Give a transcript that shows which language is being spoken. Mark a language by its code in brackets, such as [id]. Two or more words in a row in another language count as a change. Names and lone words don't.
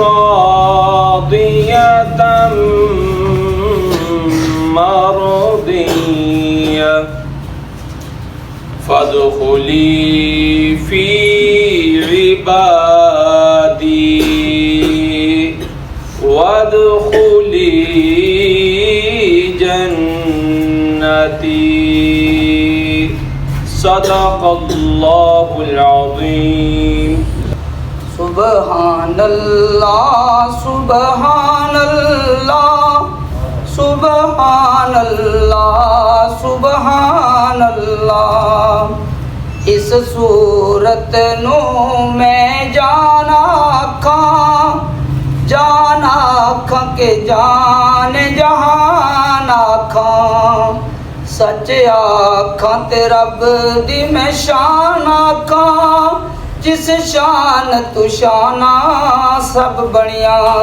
[ar] راضية مرضية فادخلي في عبادي وادخلي جنتي صدق الله العظيم. سبحان الله سبحان الله سبحان الله سبحان الله. [pa] اس صورت نوں میں جاناں کھاں کے جان جہان آکھاں سچ آکھاں تے رب دی میں شان آکھاں جس شان توں شاناں سب بنیاں.